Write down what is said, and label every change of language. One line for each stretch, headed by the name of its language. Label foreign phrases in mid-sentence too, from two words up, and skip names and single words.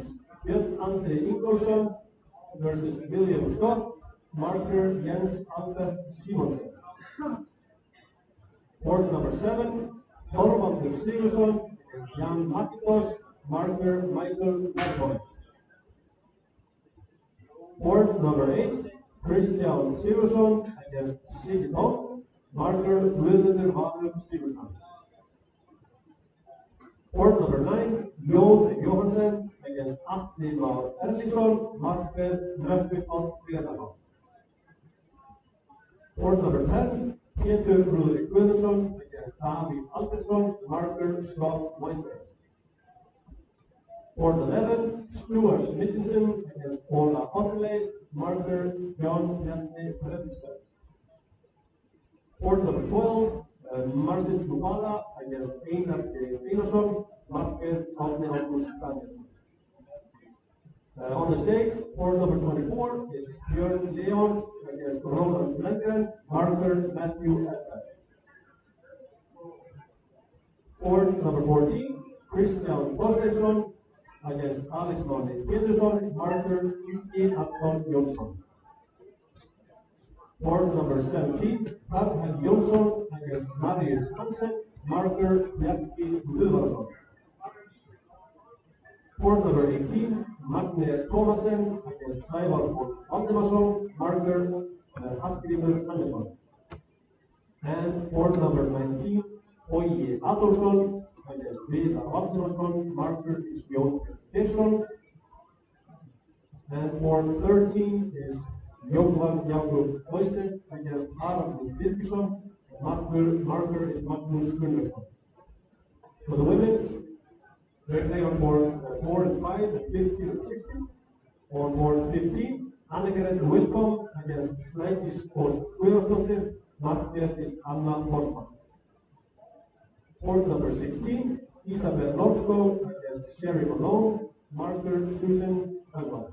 English: Björn Andri Ingolfsson versus William Scott, marker Jens Albert Simonsen. Board number 7. Þorvaldur Sigurðsson against Jan Makitos, marker Michael Madboy. Board number 8. Kristján Sigurðsson against Sigurd Hall, marker Guðmundur Valur Sigurðsson. Board number 9. Jón Johansen against Atli Már Erlingsson, marker Nökkvi Páll Grétarsson. Board number 10. Pétur Rúrik Guðmundsson against Davíð Albertsson, marker Scott Weinberg. Board 11. Stuart Mitchinson against Ola Otterley, marker John Bjarni Fredriksberg. Board number 12. Marcin Skubala against Einar G. Einarsson, marker Árni Ágúst Danielsson. On the stage, board number 24 is Björn Leon against Roland Lundgren, marker Matthew Esberg. Board number 14, Kristján Þorsteinsson against Alex Máni Pétursson, marker Ingi Anton Jónsson. Board number 17, Karl Helgi Jónsson against Marius Hansen, marker Bjarki Guðvarsson. Board number 18, Magne Thomasen against Sævar Valdimarsson, marker Hallgrímur Hannesson. And board number 19, Bogi Adolfsson against Viðar Valdimarsson, marker is Jón Persson. And board 13 is Jóhann Jakob Oyster against Haraldur Birgisson, marker is Magnús Gunnarsson. For the women's, they play on board 4 and 5, and 15 and 16. On board 15, Annegret Wilcom against Snædís Ósk Guðjónsdóttir, marker is Anna Forsman. Board number 16, Isabel Lorsko against Sherry Malone, marker Susan Elman.